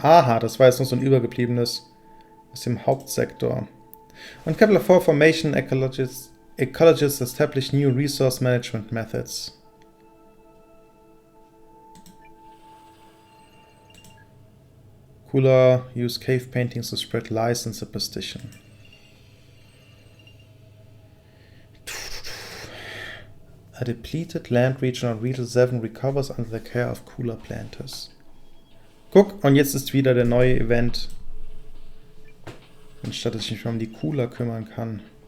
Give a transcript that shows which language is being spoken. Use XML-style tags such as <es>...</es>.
<de>Aha, das war jetzt noch so ein übergebliebenes aus dem Hauptsektor.</de> <en>On Kepler-4 formation, ecologists establish new resource management methods. Cooler use cave paintings to spread lies and superstition. A depleted land region on Region 7 recovers under the care of cooler planters.</en> <de>Guck, und jetzt ist wieder der neue Event. Anstatt dass ich mich um die Cooler kümmern kann.</de>